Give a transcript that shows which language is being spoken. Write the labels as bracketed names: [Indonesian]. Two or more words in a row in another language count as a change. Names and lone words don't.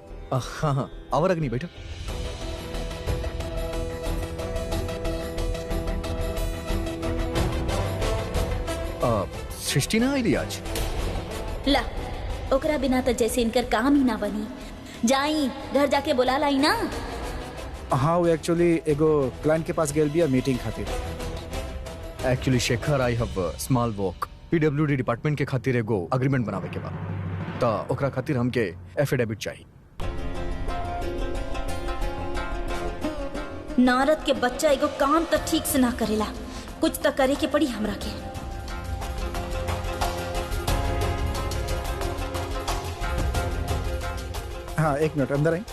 [Bhojpuri] हाँ हाँ आवर अग्नि बैठा। सृष्टि ना आईली आज। ला ओकरा बिना तो जैसे इनकर काम ही ना बनी। जाई घर जाके बुला लाई ना। हाँ वो एक्चुअली एगो क्लाइंट के पास गेल बिया मीटिंग खातिर। एक्चुअली शेखर [English] I have small work PWD department [Bhojpuri] के खातिर एगो एग्रीमेंट बनावे के बा, तो ओकरा खातिर हमके एफिडेविट चाहिए। नारद के बच्चा एगो काम तो ठीक से ना करेला, कुछ तो करे के पड़ी हमरा के। हाँ 1 मिनट अंदर आई।